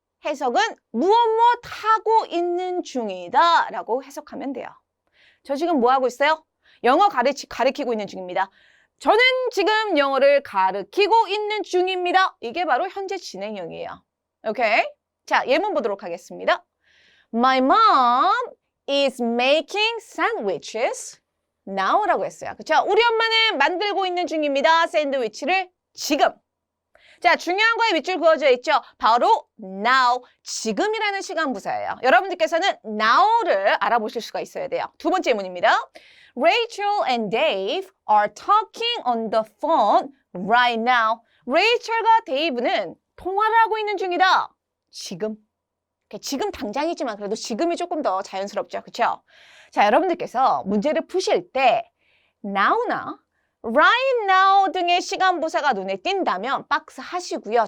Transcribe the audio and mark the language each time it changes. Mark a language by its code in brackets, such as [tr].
[ko] 해석은 무엇 하고 있는 중이다 라고 해석하면 돼요. 저 지금 뭐 하고 있어요? 영어 가르치고 있는 중입니다. 저는 지금 영어를 가르치고 있는 중입니다. 이게 바로 현재 진행형이에요. 오케이? 자, 예문 보도록 하겠습니다. [en] My mom is making sandwiches now [ko] 라고 했어요. 그쵸? 우리 엄마는 만들고 있는 중입니다. 샌드위치를 지금. 자, 중요한 거에 밑줄 그어져 있죠. 바로 now, 지금이라는 시간 부사예요. 여러분들께서는 now를 알아보실 수가 있어야 돼요. 두 번째 예문입니다. [en] Rachel and Dave are talking on the phone right now. [ko] 레이첼과 데이브는 통화를 하고 있는 중이다. 지금. 지금 당장이지만 그래도 지금이 조금 더 자연스럽죠. 그렇죠? 자, 여러분들께서 문제를 푸실 때 now나 right now 등의 시간 부사가 눈에 띈다면 박스 하시고요.